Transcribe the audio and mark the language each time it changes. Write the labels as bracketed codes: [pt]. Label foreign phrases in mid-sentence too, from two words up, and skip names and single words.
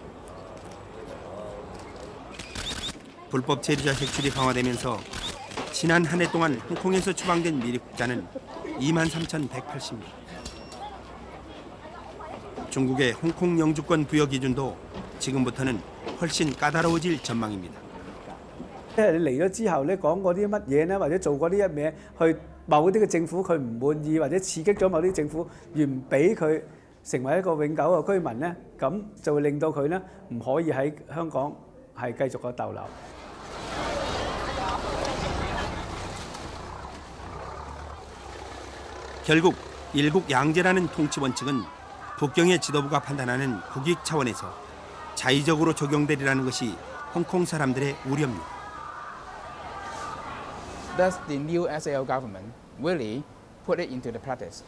[ko] 불법 체류자 색출이 강화되면서 지난 한 해 동안 홍콩에서 추방된 미립국자는 23,180명. 중국의 홍콩 영주권 부여 기준도 지금부터는 훨씬 까다로워질 전망입니다. [yue] 即係你嚟咗之後咧，講嗰啲乜嘢咧，或者做嗰啲一嘢，去某啲嘅政府佢唔滿意，或者刺激咗某啲政府而唔俾佢成為一個永久嘅居民咧，咁就會令到佢咧唔可以喺香港係繼續嘅逗留。 [ko] 결국 일국양제라는 통치 원칙은 북경의 지도부가 판단하는 국익 차원에서 자의적으로 적용되리라는 것이 홍콩 사람들의 우려입니다. [en] Does the new SAO government really put it into the practice?